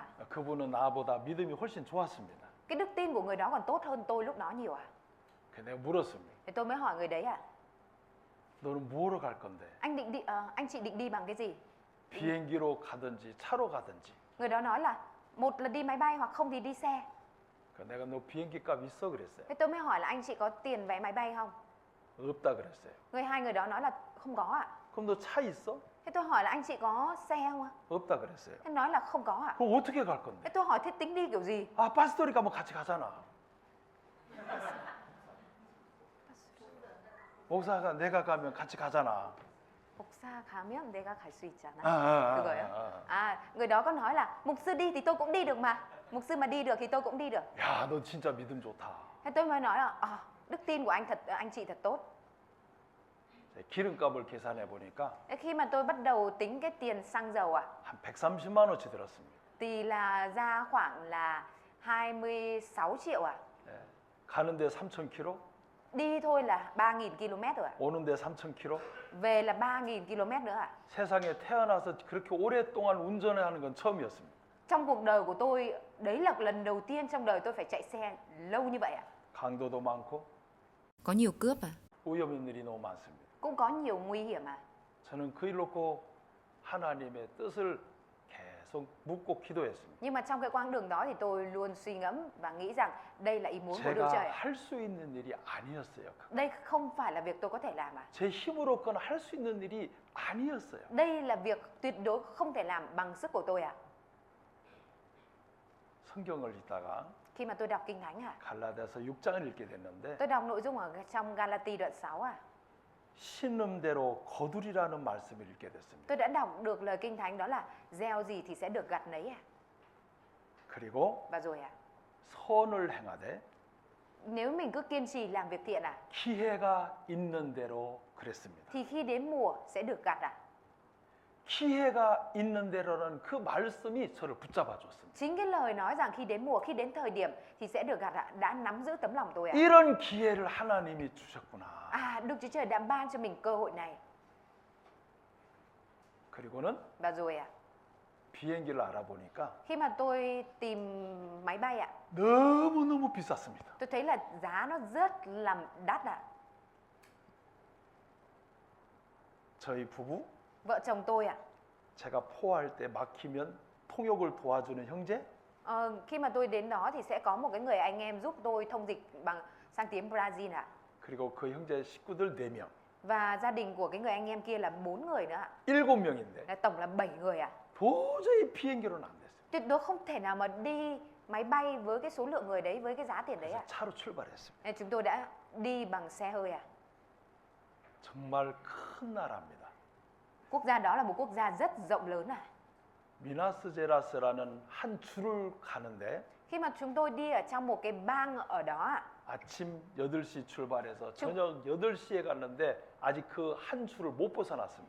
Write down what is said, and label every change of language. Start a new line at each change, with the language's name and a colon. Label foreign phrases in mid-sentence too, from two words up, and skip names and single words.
Korean: 그분은 나보다 믿음이 훨씬 좋았습니다.
Vietnamese: Cái đức tin của người đó còn tốt hơn tôi lúc đó nhiều ạ.
Korean: 그래서 내가 물었습니다.
Vietnamese: Thì tôi mới hỏi người đấy ạ,
Korean: 너는 뭐로 갈 건데?
Vietnamese: anh chị định đi bằng cái gì?
Korean: 비행기로 가든지 차로 가든지.
Vietnamese: Người đó nói là một là đi máy bay hoặc không thì đi xe.
Korean: 내가 너 비행기 값 있어 그랬어요.
Vietnamese: Thế tôi mới hỏi là anh chị có tiền vé máy bay không?
Korean: 없다 그랬어요.
Vietnamese: Hai người đó nói là không có ạ.
Korean: 그럼 너 차 있어?
Vietnamese: Thế tôi hỏi là anh chị có xe không ạ?
Korean: 없다 그랬어요.
Vietnamese: Thế nói là không có ạ.
Korean: 그럼 어떻게 갈 건데?
Vietnamese: Thế tôi hỏi thế tính đi kiểu gì?
Korean: 파스토리 가면 같이 가잖아. 목사가 내가 가면 같이 가잖아. 목사 가면 내가 갈 수 있잖아. 아. 그거예요?
Vietnamese: Người đó có nói là mục sư đi thì tôi cũng đi được mà. Mục sư mà đi được thì tôi cũng đi được.
Korean: 야, 너 진짜 믿음 좋다.
Vietnamese: Thế tôi mới nói là đức tin của anh chị thật tốt.
Korean: 기름값을 계산해 보니까
Vietnamese: Thế khi mà tôi bắt đầu tính cái tiền xăng dầu
Korean: 한 130만 원치 들었습니다.
Vietnamese: thì là ra khoảng là 26 triệu ạ.
Korean: 가는데 3,000km,
Vietnamese: Đi thôi là 3.000 km rồi ạ.
Korean: 오는데 3,000km.
Vietnamese: Về là 3.000 km nữa ạ.
Korean: 세상에 태어나서 그렇게 오랫동안 운전하는 건 처음이었습니다.
Vietnamese: Trong cuộc đời của tôi, đấy là lần đầu tiên trong đời tôi phải chạy xe lâu như vậy ạ.
Korean: 강도도 많고
Vietnamese: Có nhiều cướp à?
Korean: 위험 있는 일이 너무 많습니다.
Vietnamese: Cũng có nhiều nguy hiểm ạ.
Korean: 저는 그 일 놓고 하나님의 뜻을 계속 묻고 기도했습니다.
Vietnamese: Nhưng mà trong cái quãng đường đó thì tôi luôn suy ngẫm và nghĩ rằng đây là ý muốn của Đức
Korean: 제가
Vietnamese: Trời.
Korean: 할 수 있는 일이 아니었어요.
Vietnamese: Đây không phải là việc tôi có thể làm ạ.
Korean: 제 힘으로거나 할 수 있는 일이 아니었어요.
Vietnamese: Đây là việc tuyệt đối không thể làm bằng sức của tôi ạ.
Korean: 성경을 읽다가
Vietnamese: Khi mà tôi đọc Kinh Thánh ạ,
Korean: 갈라디아서 6장을 읽게 됐는데
Vietnamese: tôi đọc nội dung ở trong Galati đoạn 6 ạ.
Korean: 신음대로 거두리라는 말씀을 읽게 됐습니다.
Vietnamese: Tôi đã đọc được lời Kinh Thánh đó là gieo gì thì sẽ được gặt nấy ạ.
Korean: 그리고
Vietnamese: Và rồi ạ,
Korean: 선을 행하되
Vietnamese: nếu mình cứ kiên trì làm việc thiện ạ,
Korean: 기회가 있는 대로 그랬습니다.
Vietnamese: thì khi đến mùa sẽ được gặt ạ.
Korean: 기회가 있는 대로라는 그 말씀이 저를 붙잡아 줬습니다.
Vietnamese: Chính cái lời nói rằng khi đến mùa, khi đến thời điểm thì sẽ được gặt ạ, đã nắm giữ tấm lòng tôi ạ.
Korean: 이런 기회를 하나님이 주셨구나.
Vietnamese: Đức Chúa Trời đã ban cho mình cơ hội này.
Korean: 그리고는
Vietnamese: Và rồi ạ,
Korean: 비행기를 알아보니까
Vietnamese: khi mà tôi tìm máy bay ạ,
Korean: 너무너무 비쌌습니다.
Vietnamese: tôi thấy là giá nó rất là đắt ạ.
Korean: 저희 부부
Vietnamese: Vợ chồng tôi ạ,
Korean: 제가 포할 때 막히면 통역을 도와주는 형제
Vietnamese: khi mà tôi đến đó thì sẽ có một cái người anh em giúp tôi thông dịch sang tiếng Brazil ạ.
Korean: 그리고 그 형제 식구들 4명.
Vietnamese: Và gia đình của cái người anh em kia là 4 người nữa ạ.
Korean: 7명인데
Vietnamese: Tổng là 7 người ạ.
Korean: 도저히 비행기로는 안 됐어요.
Vietnamese: Tuyệt đối không thể nào mà đi máy bay với cái số lượng người đấy, với cái giá tiền đấy
Korean: 그래서
Vietnamese: ạ.
Korean: 차로 출발했습니다.
Vietnamese: Nên chúng tôi đã đi bằng xe hơi ạ.
Korean: 정말 큰 나라입니다.
Vietnamese: Quốc gia đó là một quốc gia rất rộng lớn ạ.
Korean: 미나스제라스라는 한 줄을 가는데
Vietnamese: Khi mà chúng tôi đi ở trong một cái bang ở đó ạ,
Korean: 아침 8시 출발해서 저녁 8시에 갔는데 아직 그 한 줄을 못 벗어났습니다.